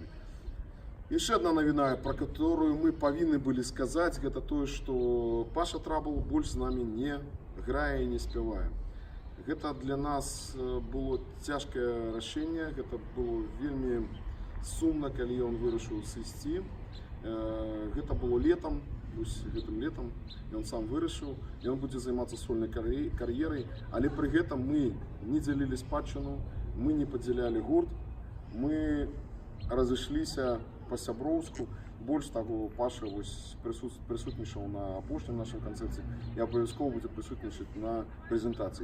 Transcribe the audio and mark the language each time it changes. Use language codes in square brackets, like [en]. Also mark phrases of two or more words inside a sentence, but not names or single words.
[uk] І ще одна новина, про яку ми повинні були сказати, це те, що Паша Трабл більше з нами не грає і не співає. Це для нас було тяжке рішення, це було вельми сумно, коли він вирішив сісти. Це було літом, [be] гэтым летом ён сам вырашыў, ён будзе займацца сольнай кар'ерай, але пры гэтым мы не дзялілі спадчыну, мы не падзялялі гурт, мы разышліся па-сяброўску. Больш таго, Паша прысутнічаў на апошнім нашым канцэрце і абавязкова будзе прысутнічаць на прэзентацыі.